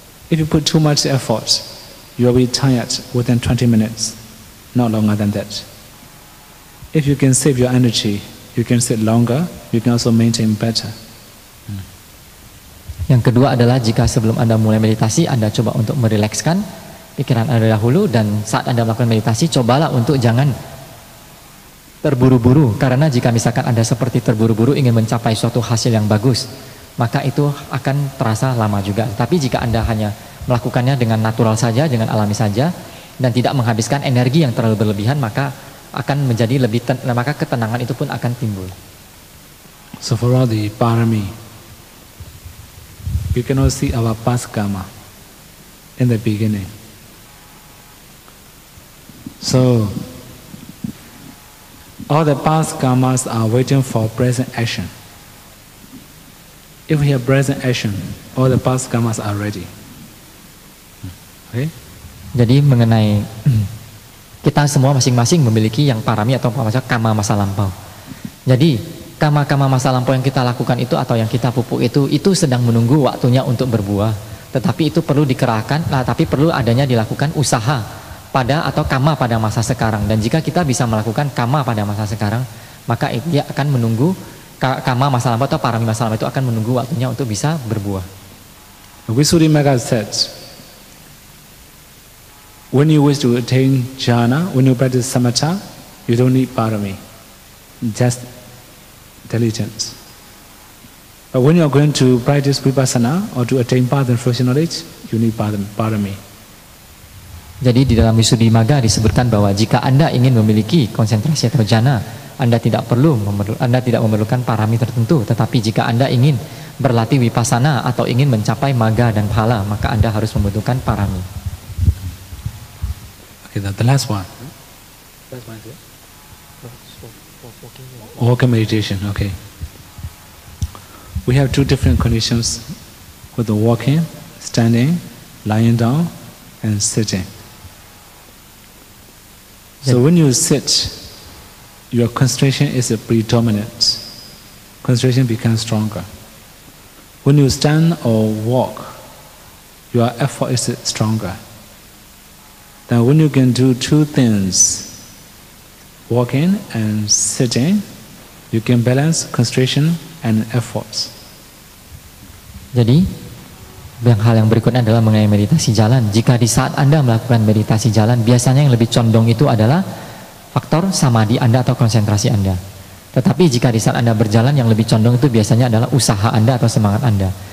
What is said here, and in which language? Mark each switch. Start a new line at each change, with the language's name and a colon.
English: If you put too much effort, you will be tired within 20 minutes, not longer than that. If you can save your energy, you can sit longer, you can also maintain better.
Indonesian: Yang kedua adalah jika sebelum Anda mulai meditasi, Anda coba untuk merilekskan pikiran Anda dahulu, dan saat Anda melakukan meditasi, cobalah untuk jangan terburu-buru. Karena jika misalkan Anda seperti terburu-buru ingin mencapai suatu hasil yang bagus, maka itu akan terasa lama juga. Tapi jika Anda hanya melakukannya dengan natural saja, dengan alami saja, dan tidak menghabiskan energi yang terlalu berlebihan, maka akan menjadi maka ketenangan itu pun akan timbul.
English: So for all the parami, we cannot see our past karma in the beginning. So all the past karmas are waiting for present action. If we have present action, all the past karmas are ready. Okay?
Indonesian: Jadi mengenai kita semua masing-masing memiliki yang parami atau kama masa lampau. Jadi kama masa lampau yang kita lakukan itu atau yang kita pupuk itu sedang menunggu waktunya untuk berbuah. Tetapi itu perlu dikerahkan, tapi perlu adanya dilakukan usaha pada atau kama pada masa sekarang. Dan jika kita bisa melakukan kama pada masa sekarang, maka dia akan menunggu kama masa lampau atau parami masa lampau itu akan menunggu waktunya untuk bisa berbuah.
English: Visuddhimagga says, when you wish to attain jhana, when you practice samatha, you don't need parami, just diligence. But when you are going to practice vipassana or to attain path and fruition knowledge, you need parami.
Indonesian: Jadi di dalam Visuddhimagga disebutkan bahwa jika Anda ingin memiliki konsentrasi atau jhana, Anda tidak memerlukan parami tertentu, tetapi jika Anda ingin berlatih vipassana atau ingin mencapai magga dan phala, maka Anda harus membutuhkan parami.
English: Okay, the last one. Last one is it? Walking meditation, okay. We have two different conditions with the walking, standing, lying down, and sitting. So when you sit, your concentration is predominant. Concentration becomes stronger. When you stand or walk, your effort is stronger. Then when you can do two things, walking and sitting, you can balance concentration and efforts.
Indonesian: Jadi, hal yang berikutnya adalah mengenai meditasi jalan. Jika di saat Anda melakukan meditasi jalan, biasanya yang lebih condong itu adalah faktor samadhi Anda atau konsentrasi Anda. Tetapi jika di saat Anda berjalan, yang lebih condong itu biasanya adalah usaha Anda atau semangat Anda.